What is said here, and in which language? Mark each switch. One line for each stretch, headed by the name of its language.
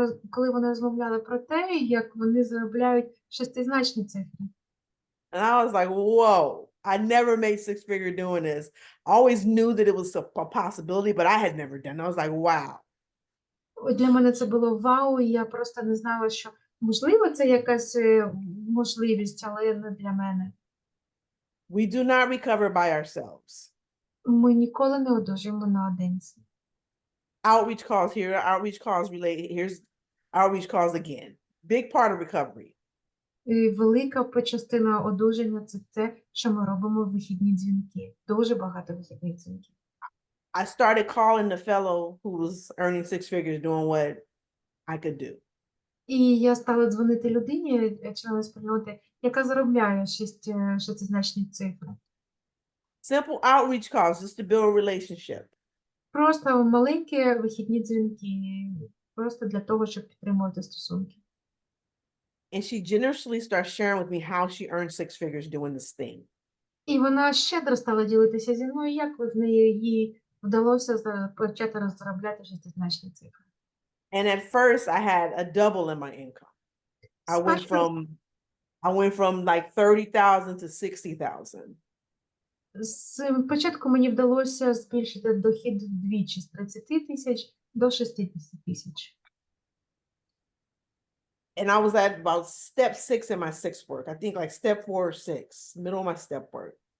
Ukrainian: Коли вони розмовляли про те, як вони заробляють шестизначні цифри.
English: And I was like, whoa, I never made 6 figure doing this. I always knew that it was a possibility, but I had never done it. I was like, wow.
Ukrainian: Для мене це було вау, і я просто не знала, що можливо це якась можливість, але не для мене.
English: We do not recover by ourselves.
Ukrainian: Ми ніколи не одужуємо наодинці.
English: Outreach calls here, outreach calls related. Here's outreach calls again. Big part of recovery.
Ukrainian: І велика частина одужання – це те, що ми робимо в вихідні дзвінки. Дуже багато вихідних дзвінків.
English: I started calling the fellow who was earning 6 figures doing what I could do.
Ukrainian: І я стала дзвонити людині, члену спільноти, яка заробляє шестизначні цифри.
English: Simple outreach calls just to build a relationship.
Ukrainian: Просто маленькі вихідні дзвінки, просто для того, щоб підтримувати стосунки.
English: And she generously starts sharing with me how she earned 6 figures doing this thing.
Ukrainian: І вона щедро стала ділитися зі мною, як їй вдалося почати заробляти шестизначні цифри.
English: And at first I had a double in my income. I went from like 30,000 to 60,000.
Ukrainian: Спочатку мені вдалося збільшити дохід вдвічі з 30 тисяч до 60 тисяч.
English: And I was at about step 6 in my 6 work. I think like step 4 or 6, middle of my step work.